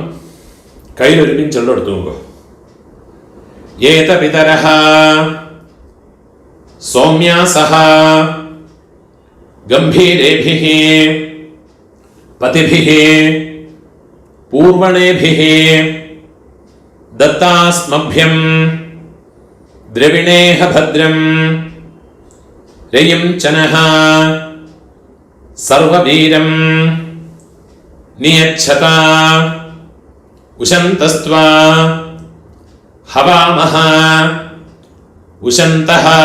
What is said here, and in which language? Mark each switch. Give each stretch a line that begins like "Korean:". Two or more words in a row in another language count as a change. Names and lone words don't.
Tamil: கையில் ஒரு பின் சொல்ல எடுத்துக்கோங்க.
Sanskrit: एत पितरः सोम्यासः गम्भीरेभिः पथिभिः पूर्वणेभिः दत्तास्मभ्यं द्रविणेह भद्रं रयिं चनः सर्ववीरं नियच्छता उशन्तस्त्वा हवामः उशन्तः